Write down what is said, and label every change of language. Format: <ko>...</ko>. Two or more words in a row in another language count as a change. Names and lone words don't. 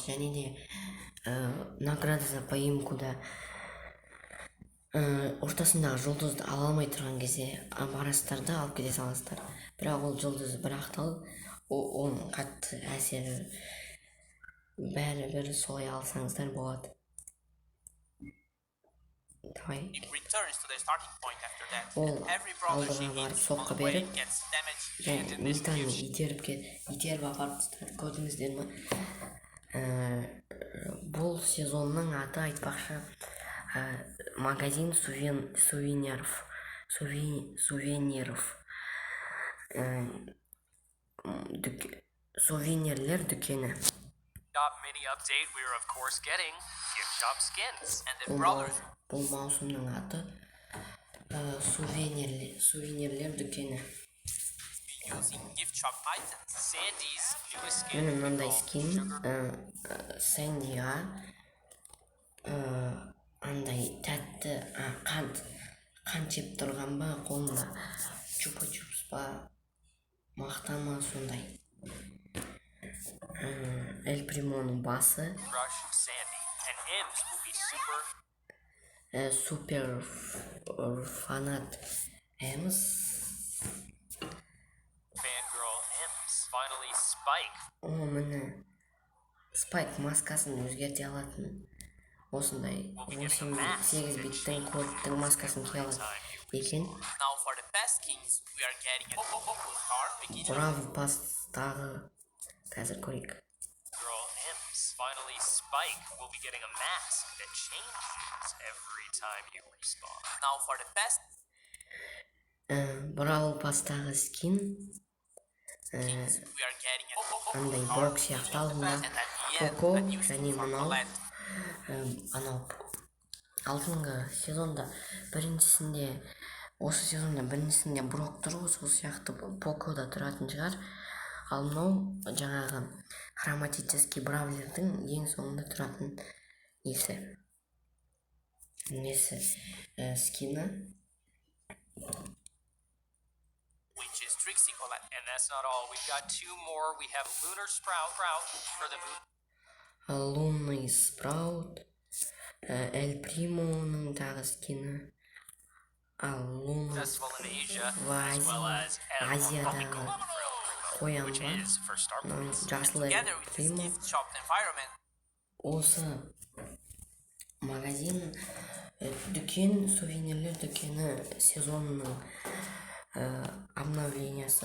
<kk>Және де</kk> <ru>награда за поимкуда</ru> <kk>ортасындағы жұлдызды ала алмай тұрған кезде барасыздар да алып кете саласыздар. Бірақ ол жұлдыз бір ақталып, оның қатты әсері бәрібір солай алсаңыздар болады.</kk> <ru>Давай.</ru> <en>It returns to the starting point after that.</en> <kk>Ол</kk> <en>And every brawler she</en> <kk>алдыға барып</kk> <en>hits</en> <kk>соққы</kk> <en>on the way</en> <kk>беріп,</kk> <en>gets damage. And</en> <kk>және</kk> <en>in this</en> <kk>митаны</kk> <en>case,</en> <kk>итеріп апарып тастады. Көрдіңіздер ме? Бұл сезонның аты айтпақшы</kk> <ru>магазин сувениров.</ru> <kk>Сувенирлер дүкені.</kk> <en>Shop mini update, we're of course getting gift shop skins. And then brawlers</en> <kk>Бұл маусымның аты сувенирлер дүкені.</kk> <en>using gift shop items. Sandy's newest skin.</en> <kk>Міне мынандай скин Сэндиға андай тәтті қант жеп тұрған ба, қолында чупа-чупс па, мақтама сондай. El Primo'ның басы.</kk> <en>Rush Sandy. And Imps will be super</en> <kk>Супер фанат Эмс.</kk> <en>fangirl imps. Finally, Spike.</en> <kk>О, міне Спайк маскасын өзгерте алатын осындай 8-8 биттің кодтың маскасын кие алады екен.</kk> <en>Now for the best skins, we are getting a card beginning</en> <kk>Бравл пастағы қазір көрейік.</kk> <en>girl imps. Finally, Spike will be getting a mask that changes every time you respawn. Now for the best</en> <kk>Бравл пастағы скин</kk> <en>we are getting a</en> <kk>андай блок сияқты алдында Коко және мынау анау алдыңғы сезонда біріншісінде осы сезонда біріншісінде брок тұр ғой, сол сияқты Покода тұратын шығар. Ал мынау жаңағы хроматикалық бравлердің ең соңында тұратын несі скины.</kk> <en>which is Trixie Colette. And that's not all. We've got two more. We have Lunar Sprout for the moon.</en> <ru>Лунный спраут,</ru> <kk>Эль Примоның тағы скины. Ал Луна</kk> <en>Festival in Asia,</en> <ru>в</ru> <en>as well as</en> <kk>Азиядағы қоян</kk> <en>which</en> <kk>бар.</kk> <en>is for Star</en> <kk>Мынау</kk> <en>Wars.</en> <kk>жасыл Эль</kk> <en>Together with this</en> <kk>Примо.</kk> <en>gift shop environment,</en> <kk>Осы магазин, дүкен, сувенирлер дүкені сезонның обновлениясы</kk>